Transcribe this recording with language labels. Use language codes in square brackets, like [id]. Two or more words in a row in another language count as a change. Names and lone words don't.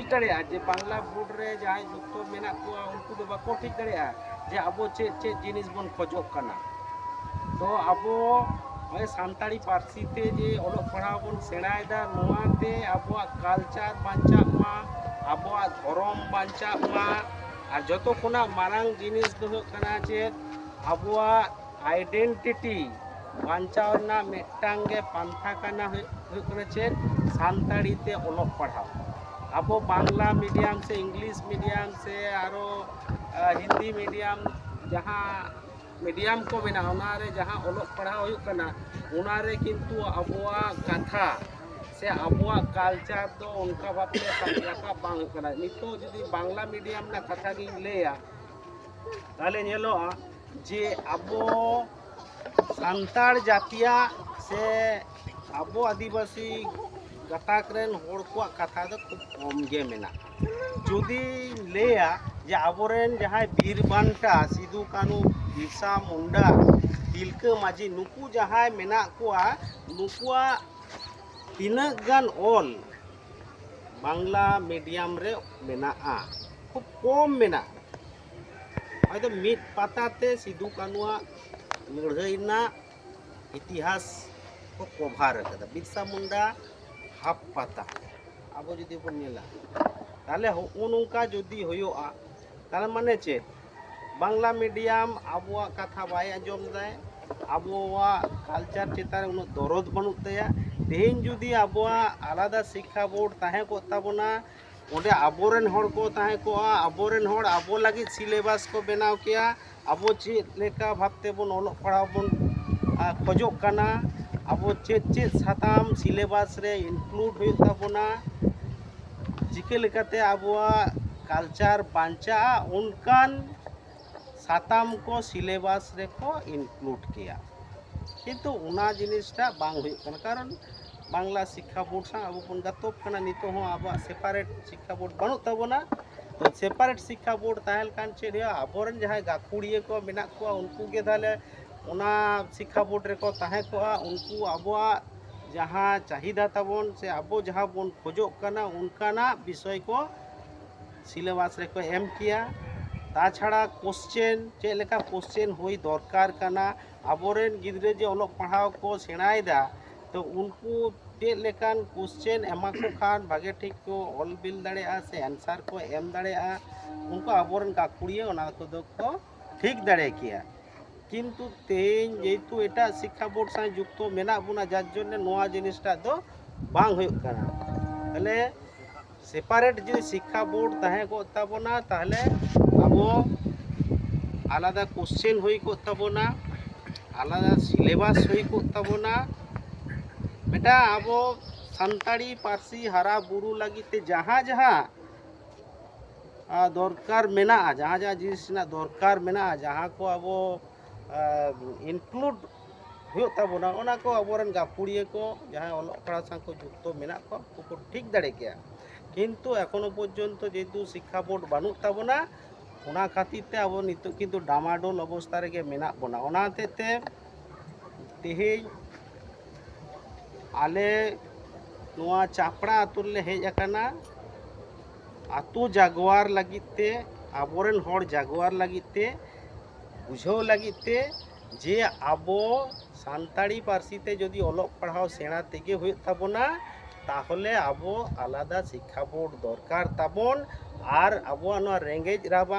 [sat] दाड़ेया जे बांग्ला बोर्ड रे जहां जुक्त मेना को उनको दो बाको ठीक दाड़ेया जे अबो चे जिनिस बन खोजोग कना तो अबो ओए सानताड़ी पार्सी ते जे ओलोग पढ़ाव बन सेणायदा नोआते अबो कल्चर बांचा मा अबो धर्म बांचा मा और जतो खुना मारांग जिनिस दो कना चे अबो आइडेंटिटी बांचावना मेटांगे पांथा कना हुकना चे सानताड़ी ते ओलोग पढ़ाव अबो बांग्ला मीडियम से इंग्लिश मीडियम से आरो हिंदी मीडियम जहाँ मीडियम को मेना उनारे जहाँ ओलोग पढ़ाव हुकना उनारे किंतु अबोआ कथा से अबोआ कल्चर दो उनका बापले सामलाका बांग हुकना नितो जदि बांग्ला मीडियम ना कथा गिन लेया ताले नेलोआ जे अबो सान्ताड़ जातिया से अबो आदिवासी गताकरेन होड़ को कथा दो खूब कम गे मेना जुदी लेया जे अबोरेन जहां बीर बांटा सिदू कानू बिरसा मुंडा तिलका माझी नुकू जहां मेना कोआ नुकुआ तीनक गान ऑल बांग्ला मीडियम रे मेना खूब कम मेना हयतो मिट पाताते सिदू कानुआ लड़ाईना इतिहास को कभार कदा बिरसा मुंडा हाफ पाता अब जुदी बन नेला ताले नौका जुदी होयोआ तार माने चे बांग्ला मीडियम आबुआ कथा बाय आंजम दाय आबुआ कल्चर चेतान उन दरद बनुत तया तेहेन जुदी आबुआ आलादा शिक्षा बोर्ड ताहे को ताबोना ओडे आबोरेन होड़ को ताहे को आबोरेन होड़ आबो लगी सिलेबस को बनाव किया आबो चेत लेका भाबते बन ओलोग पढ़ाव बन खोजोग कना आबो चेत साताम सिलेबस रे इनक्लूड हुई ताबोना चिके लेकाते आबुआ कल्चर बांचा उनकान साताम को सिलेबस रे को इनक्लूड किया किंतु उना जिनिसटा बांग हुई कना कारण बांग्ला शिक्षा बोर्ड सा अब बन गतोब कना नितो हो अब सेपारेट शिक्षा बोर्ड बनु तबोना तो सेपारेट शिक्षा बोर्ड ताहेल कान चेद आबोरन जहां गाकुड़िए को मेना को उनको के थाले उना शिक्षा बोर्ड रे को ताहे को उनको आबोआ जहां चाहिदा तबन से आबो जहां बन खोजोग कना उनकाना विषय को सिलेबस रे को एम किया ताछाड़ा क्वेश्चन चे लेका क्वेश्चन होई दरकार कना आबोरेन गिद्रे जे ओलोग पढ़ाव को सेणायदा तो उनको चे लेकान क्वेश्चन एमा को खान भागे ठीक को ऑल बिल दाड़ेआ से आंसर को एम दाड़ेआ उनको आबोरेन गाकुड़िए ओना को दो को ठीक दाड़े किया किंतु तेन जेतु एटा शिक्षा बोर्ड सा जुक्तो मेना बुना जार जन्य नोआ जिनिसटा दो बांग हुई कना तले सेपारेट जो शिक्षा बोर्ड ताहे को ताबोना ताहले आबो आलादा क्वेश्चन हुई को ताबोना आलादा सिलेबस हुई को ताबोना बेटा आबो सानताड़ी पार्सी हारा बुरु लगी जहाँ जहाँ दरकार मेना जहाँ जहाँ जिनिस दरकार मेना जहाँ को आबो इनक्लूड हुई ताबोना ओना को आबोरन गाकुड़िए को जहाँ ओलोग पढ़ाव सा को जुक्त मेना को ठीक दाड़े किया किंतु एखोनो पर्यन्त जेहेतु शिक्षा बोर्ड बानु ताबोना ओना खातिर ते आबो नितो किंतु डामाडोल अवस्था रेगे मेना बोना ओना हतेते तेहेज आले नोआ चापड़ा आतु ले हेज अकाना आतु जागवार लगिते आबोरेन होड़ जागवार लगिते बुझाव लगिते जे आबो सानताड़ी पार्सी ते जदि ओलोग पढ़ाव सेणा तेगे हुई ताबोना ताहले आबो आलादा शिक्षा बोर्ड दरकार ताबोन और आबो रेंगेज राबांग